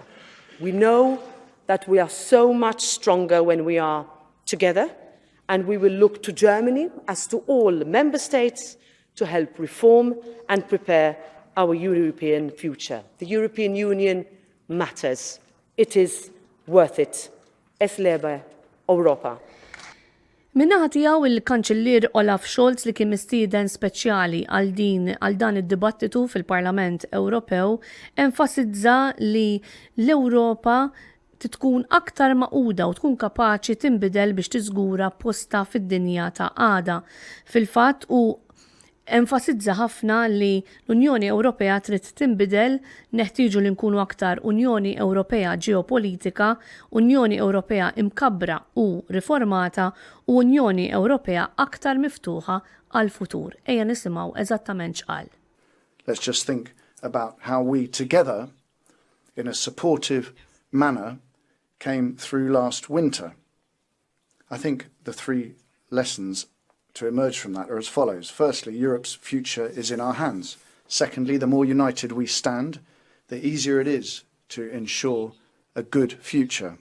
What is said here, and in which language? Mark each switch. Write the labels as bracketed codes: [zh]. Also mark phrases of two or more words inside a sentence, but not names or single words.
[en] We know that we are so much stronger when we are together, and we will look to Germany, as to all member states, to help reform and prepare our European future. The European Union matters. It is worth it. [mt] L-Unjoni Ewropa. Minnaħa tiegħu il-Kanċillier Olaf Scholz li kien mistieden speċjali għal dan id-dibattitu fil-Parlament Ewropew enfasizza li l-Ewropa tkun aktar maquda u tkun kapaċi tinbidel biex tiżgura posta fid-dinja ta' għada. Fil-fatt u enfasizza ħafna li l-Unjoni Ewropea trid tinbidel, neħtieġu li nkunu aktar Unjoni Ewropea ġeopolitika, Unjoni Ewropea imkabbra u riformata u Unjoni Ewropea aktar miftuħa għall-futur. Ejja nisimgħu eżattament x'qal. [en] Let's just think about how we together, in a supportive manner, came through last winter. I think the three lessons to emerge from that are as follows. Firstly, Europe's future is in our hands. Secondly, the more united we stand, the easier it is to ensure a good future.